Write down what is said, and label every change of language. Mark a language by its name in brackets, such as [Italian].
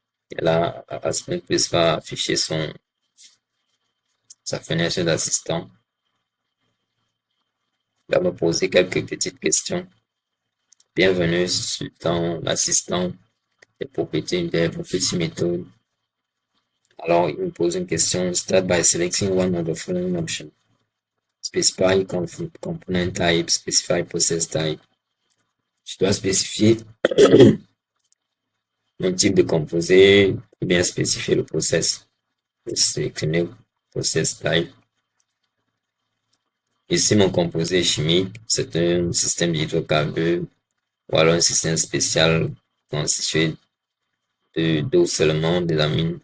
[French] Et là, Aspen Plus va afficher sa fenêtre d'assistant. Il va me poser quelques petites questions. Bienvenue dans l'assistant des propriétés des propriétés méthodes. Alors, il me pose une question. [English] Start by selecting one of the following options. Specify component type, specify process type. [French] Je dois spécifier mon type de composé ou bien spécifier le process. Je vais sélectionner process type. Ici, mon composé chimique, c'est un système d'hydrocarbures ou alors un système spécial constitué d'eau seulement, des amines.